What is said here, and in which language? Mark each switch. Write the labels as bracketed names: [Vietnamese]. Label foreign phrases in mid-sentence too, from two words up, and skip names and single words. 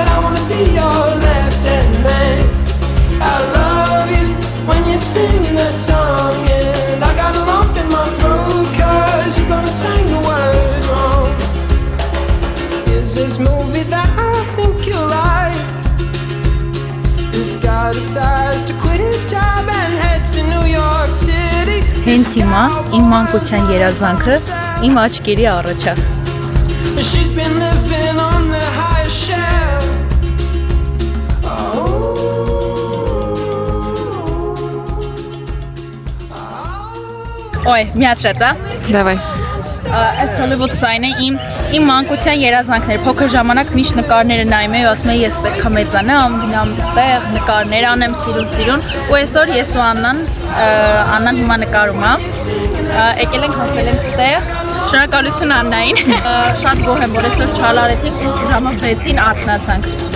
[English] I wanna be your left-hand man. I love you when you're singing that song, and I got a lump in my throat 'cause you're gonna sing the words wrong. this movie that I think you like. This guy decides to quit his job and head to New York City. [Armenian] Հենց հիմա իմ մանկության երազանքը իմ աչքերի առաջ է։ [English] She's been living on the highest shelf. [Armenian] Ոյ, միացրած է։ [Russian] Давай. [Armenian] Այս Հոլիվուդ սայն է իմ մանկության երազանքներ, փոքր ժամանակ միշտ նկարները նայում էի, ասում էի ես պետք է մեծանամ, գնամ այդտեղ, նկարներ անեմ, սիրուն, ու այսօր ես ու Աննան հիմա նկարում է։ Եկել ենք հասել ենք այդտեղ։ Շնորհակալություն Աննային։ Շատ գոհ եմ, որ այսօր չալարեցինք ու ժամը 6-ին արթնացանք։